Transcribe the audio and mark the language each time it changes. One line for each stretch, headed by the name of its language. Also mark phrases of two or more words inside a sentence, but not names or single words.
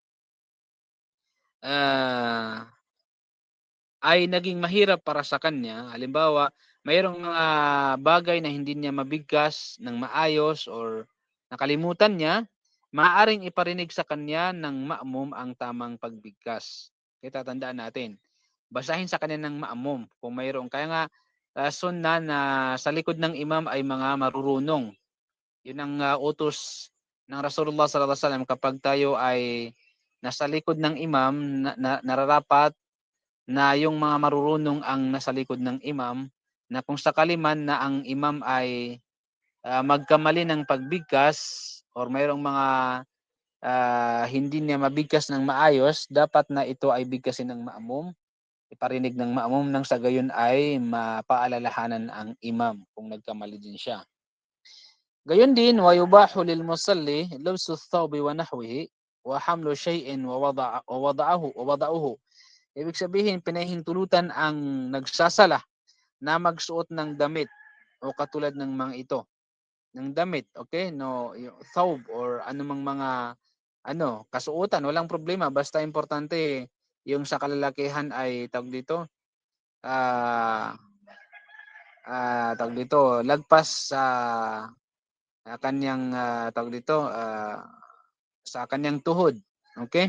Filipino: ay naging mahirap para sa kanya, halimbawa mayroong mga bagay na hindi niya mabigkas ng maayos or nakalimutan niya, maaaring iparinig sa kanya ng ma'mum ang tamang pagbigkas. Kaya tatandaan natin, basahin sa kanya ng ma'mum kung mayroong. Kaya nga sunna na sa likod ng imam ay mga marurunong. Yun ang utos ng Rasulullah
Arabic: صلى الله عليه وسلم
Filipino: kapag tayo ay nasa likod ng imam nararapat na yung mga marurunong ang nasa likod ng imam, na kung sakali man na ang imam ay magkamali ng pagbigkas or mayroong mga hindi niya mabigkas ng maayos, dapat na ito ay bigkasin ng maamum, iparinig ng maamum nang sa gayon ay mapaalalahanan ang imam kung nagkamali din siya. Gayon din,
Arabic: ويباح للمصلي لبس ثوب ونحوه وحمل شيء ووضعه.
Filipino: Ibig sabihin, pinahintulutan ang nagsasala na magsuot ng damit o katulad ng mga ito, ng damit, okay? No, yung thawb or anumang mga kasuotan, walang problema basta importante yung sa kalalakihan ay tawag dito, ah tawag dito, lagpas sa kanyang tawag dito, sa kanyang tuhod, okay?